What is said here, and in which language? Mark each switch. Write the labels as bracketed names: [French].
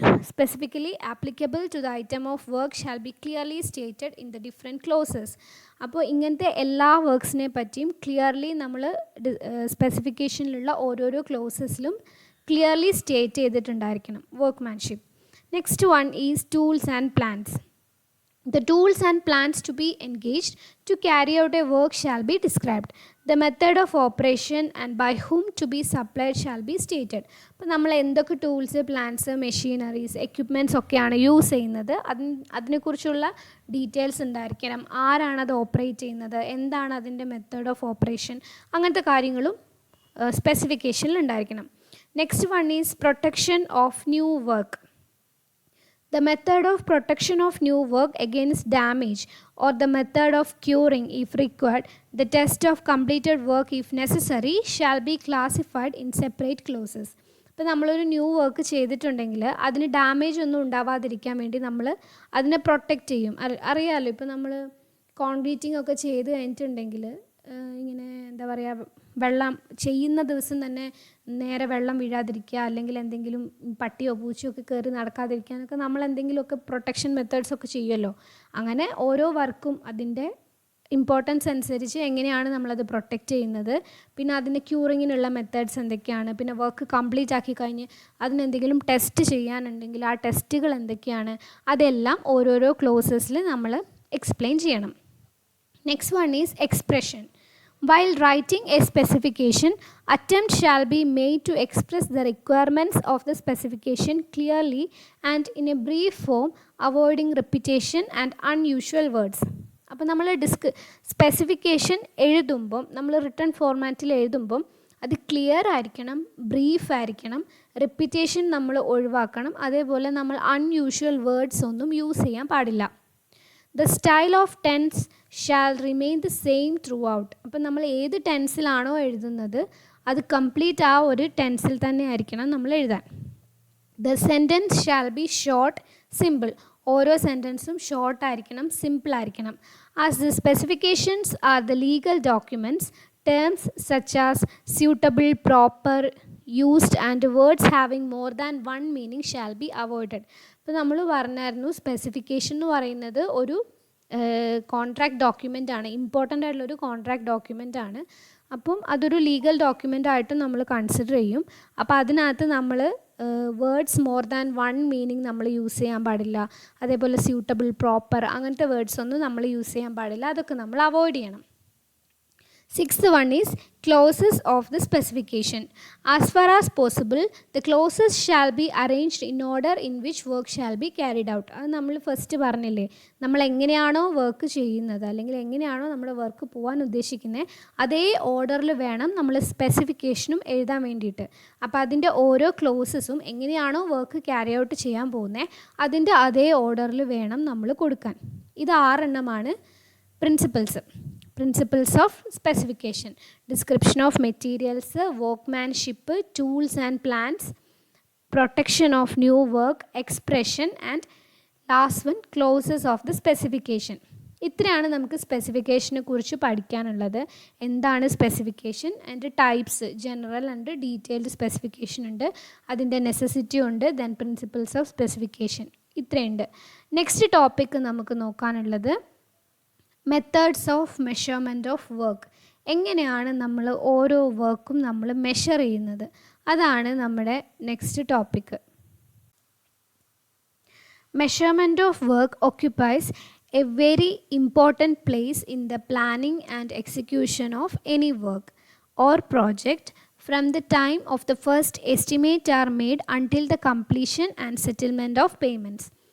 [English] Specifically applicable to the item of work shall be clearly stated in the different clauses. [Malayalam] അപ്പോൾ ഇങ്ങനത്തെ എല്ലാ വർക്ക്സിനെ പറ്റിയും clearly നമ്മൾ സ്പെസിഫിക്കേഷനിലുള്ള ഓരോരോ ക്ലോസസിലും clearly state ചെയ്തിട്ടുണ്ടായിരിക്കണം workmanship. [English] Next one is tools and plans. The tools and plans to be engaged to carry out a work shall be described. The method of operation and by whom to be supplied shall be stated. [Malayalam] അപ്പോൾ നമ്മൾ എന്തൊക്കെ tools, plans, machineries, equipments ഒക്കെയാണ് use ചെയ്യുന്നത്, അതിനെക്കുറിച്ചുള്ള details ഉണ്ടായിരിക്കണം. ആരാണത് operate ചെയ്യുന്നത്, എന്താണ് അതിൻ്റെ മെത്തേഡ് ഓഫ് ഓപ്പറേഷൻ, അങ്ങനത്തെ കാര്യങ്ങളും സ്പെസിഫിക്കേഷനിൽ ഉണ്ടായിരിക്കണം. [English] Next one is protection of new work. The method of protection of new work against damage or the method of curing if required, the test of completed work if necessary shall be classified in separate clauses. [Malayalam] ഇപ്പോൾ നമ്മളൊരു new work ചെയ്തിട്ടുണ്ടെങ്കിൽ അതിന് damage ഒന്നും ഉണ്ടാവാതിരിക്കാൻ വേണ്ടി നമ്മൾ അതിനെ protect ചെയ്യും. അറിയാമല്ലോ, ഇപ്പോൾ നമ്മൾ കോൺക്രീറ്റിംഗ് ഒക്കെ ചെയ്ത് കഴിഞ്ഞിട്ടുണ്ടെങ്കിൽ ഇങ്ങനെ എന്താ പറയുക, വെള്ളം ചെയ്യുന്ന ദിവസം തന്നെ നേരെ വെള്ളം വീഴാതിരിക്കുക, അല്ലെങ്കിൽ എന്തെങ്കിലും പട്ടിയോ പൂച്ചയോ ഒക്കെ കയറി നടക്കാതിരിക്കാനൊക്കെ നമ്മൾ എന്തെങ്കിലുമൊക്കെ പ്രൊട്ടക്ഷൻ മെത്തേഡ്സ് ഒക്കെ ചെയ്യുമല്ലോ. അങ്ങനെ ഓരോ വർക്കും അതിൻ്റെ ഇമ്പോർട്ടൻസ് അനുസരിച്ച് എങ്ങനെയാണ് നമ്മളത് പ്രൊട്ടക്റ്റ് ചെയ്യുന്നത്, പിന്നെ അതിൻ്റെ ക്യൂറിങ്ങിനുള്ള മെത്തേഡ്സ് എന്തൊക്കെയാണ്, പിന്നെ വർക്ക് കംപ്ലീറ്റ് ആക്കി കഴിഞ്ഞ് അതിനെന്തെങ്കിലും ടെസ്റ്റ് ചെയ്യാനുണ്ടെങ്കിൽ ആ ടെസ്റ്റുകൾ എന്തൊക്കെയാണ്, അതെല്ലാം ഓരോരോ ക്ലോസസിൽ നമ്മൾ എക്സ്പ്ലെയിൻ ചെയ്യണം. [English] Next one is expression. While writing a specification, attempt shall be made to express the requirements of the specification clearly and in a brief form, avoiding repetition and unusual words. [Malayalam] അപ്പോൾ നമ്മൾ specification എഴുതുമ്പം, നമ്മൾ written ഫോർമാറ്റിൽ എഴുതുമ്പം അത് clear ആയിരിക്കണം, brief ആയിരിക്കണം, repetition നമ്മൾ ഒഴിവാക്കണം, അതേപോലെ നമ്മൾ അൺയൂഷ്വൽ വേർഡ്സ് ഒന്നും യൂസ് ചെയ്യാൻ പാടില്ല. [English] The style of tense shall remain the same throughout. [Malayalam] അപ്പം നമ്മൾ ഏത് ടെൻസിലാണോ എഴുതുന്നത് അത് കംപ്ലീറ്റ് ആ ഒരു ടെൻസിൽ തന്നെ ആയിരിക്കണം നമ്മൾ എഴുതാൻ. [English] The sentence shall be short, simple. [Malayalam] ഓരോ സെൻറ്റൻസും ഷോർട്ട് ആയിരിക്കണം, സിമ്പിൾ ആയിരിക്കണം. [English] As the specifications are the legal documents, terms such as suitable, proper, used and words having more than one meaning shall be avoided. [Malayalam] ഇപ്പോൾ നമ്മൾ പറഞ്ഞായിരുന്നു specification എന്ന് പറയുന്നത് ഒരു contract document ആണ്, ഇമ്പോർട്ടൻ്റ് ആയിട്ടുള്ളൊരു കോൺട്രാക്ട് ഡോക്യുമെൻ്റ് ആണ്. അപ്പം അതൊരു ലീഗൽ ഡോക്യുമെൻ്റ് ആയിട്ട് നമ്മൾ കൺസിഡർ ചെയ്യും. അപ്പോൾ അതിനകത്ത് നമ്മൾ [English] words more than one meaning [Malayalam] നമ്മൾ യൂസ് ചെയ്യാൻ പാടില്ല, അതേപോലെ സ്യൂട്ടബിൾ, പ്രോപ്പർ അങ്ങനത്തെ വേർഡ്സ് ഒന്നും നമ്മൾ യൂസ് ചെയ്യാൻ പാടില്ല, അതൊക്കെ നമ്മൾ അവോയ്ഡ് ചെയ്യണം. [English] Sixth one is clauses of the specification. As far as possible, the clauses shall be arranged in order in which work shall be carried out. [Malayalam] അത് നമ്മൾ ഫസ്റ്റ് പറഞ്ഞില്ലേ, നമ്മൾ എങ്ങനെയാണോ വർക്ക് ചെയ്യുന്നത് അല്ലെങ്കിൽ എങ്ങനെയാണോ നമ്മുടെ വർക്ക് പോകാൻ ഉദ്ദേശിക്കുന്നത് അതേ ഓർഡറിൽ വേണം നമ്മൾ സ്പെസിഫിക്കേഷനും എഴുതാൻ വേണ്ടിയിട്ട്. അപ്പോൾ അതിൻ്റെ ഓരോ ക്ലോസസും എങ്ങനെയാണോ വർക്ക് ക്യാരി ഔട്ട് ചെയ്യാൻ പോകുന്നത് അതിൻ്റെ അതേ ഓർഡറിൽ വേണം നമ്മൾ കൊടുക്കാൻ. ഇത് 6 എണ്ണമാണ് principles. [English] Principles of specification: description of materials, workmanship, tools and plans, protection of new work, expression and last one clauses of the specification. [Malayalam] ഇത്രയാണ് നമുക്ക് സ്പെസിഫിക്കേഷനെ കുറിച്ച് പഠിക്കാനുള്ളത്. എന്താണ് സ്പെസിഫിക്കേഷൻ, അതിൻ്റെ types, general and detailed specification ഉണ്ട്, അതിൻ്റെ നെസസിറ്റി ഉണ്ട്, then principles of specification, ഇത്രയുണ്ട്. Next topic നമുക്ക് നോക്കാനുള്ളത് methods of measurement of work. എങ്ങനെയാണ് നമ്മൾ ഓരോ വർക്കും നമ്മൾ മെഷർ ചെയ്യുന്നത്, അതാണ് നമ്മുടെ next topic. [English] Measurement of work occupies a very important place in the planning and execution of any work or project from the time of the first estimate are made until the completion and settlement of payments.